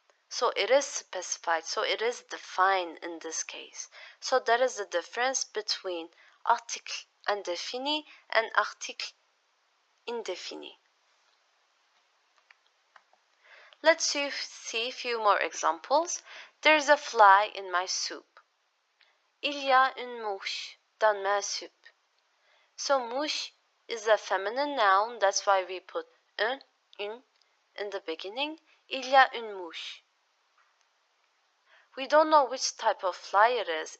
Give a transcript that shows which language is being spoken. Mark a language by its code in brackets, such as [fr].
[en] So it is specified, so it is defined in this case. So that is the difference between article indéfini and article indéfini. Let's see a few more examples. There's a fly in my soup. [fr] Il y a une mouche dans ma soupe. [en] So mouche is a feminine noun, that's why we put une in the beginning. [fr] Il y a une mouche. [en] We don't know which type of fly it is.